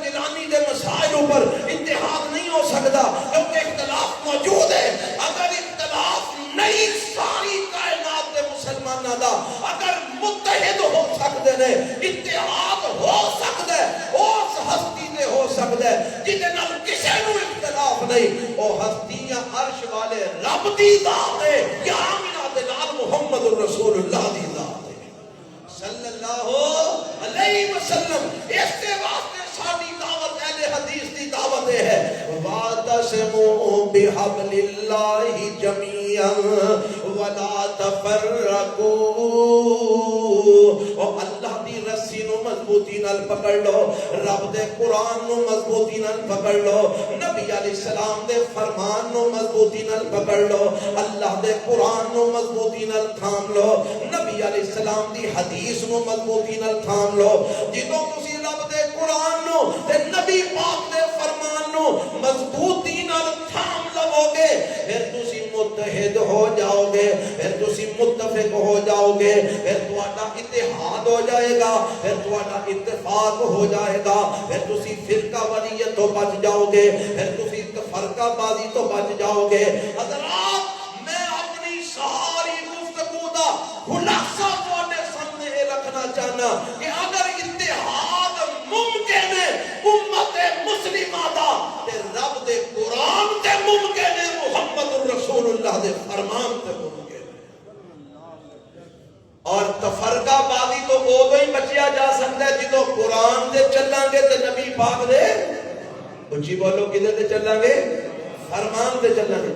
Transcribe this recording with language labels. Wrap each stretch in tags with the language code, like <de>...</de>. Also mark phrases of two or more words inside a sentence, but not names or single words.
<pa>جیلانی دے مسائل اوپر اتحاد نہیں ہو سکدا کیونکہ اختلاف موجود ہے اگر اختلاف نہیں ساری کائنات دے مسلماناں دا اگر متحد ہو سکدے نے اتحاد ہو سکدا ہے اس ہستی تے ہو سکدا ہے جدے نال کسے نو اختلاف نہیں او ہستی یا عرش والے رب دی ذات ہے یا آمنہ دے نال محمد رسول اللہ دی ذات ہے صلی اللہ علیہ وسلم اس کے واسطے ساری دعوت اہل حدیث دی دعوت ہے</pa> <ar>وَاعْتَصِمُوا بِحَبْلِ اللَّهِ جَمِيعًا وَلَا تَفَرَّقُوا</ar> <pa>اور اللہ دی رسی نو مضبوطی نال پکڑ لو، رب دے قرآن نو مضبوطی نال پکڑ لو، نبی علیہ السلام دے فرمان نو مضبوطی نال پکڑ لو، اللہ دے قرآن نو مضبوطی نال تھام لو، نبی علیہ السلام دی حدیث نو مضبوطی نال تھام لو۔ جدوں تسی رب دے قرآن نو تے نبی پاک دے فرمان نو مضبوطی نال تھام لو گے، پھر تسی متحد ہو جاؤ گے، پھر تسی متفق ہو جاؤ گے، پھر تہاڈا اتحاد ہو جائے گا، پھر تہاڈا اتفاق ہو جائے گا، پھر تسی فرقہ واریت تو بچ جاؤ گے، پھر تسی فرقہ بازی تو بچ جاؤ گے۔ حضرات میں اپنی ساری گفتگو دا خلاصہ تہاڈے سامنے یہ رکھنا چاہنا کہ اگر اتحاد ممکن ہے امت مسلمہ دا تے رب دے قرآن تے ممکن ہے، محمد الرسول اللہ دے فرمان تے ممکن ہے۔ اور تفرقہ بازی تو وہ ہی بچیا جا سکتا ہے جدو قرآن دے چلیں گے تے نبی پاک دے اچھی بولو کدھر تے چلیں گے، فرمان تے چلیں گے۔</pa>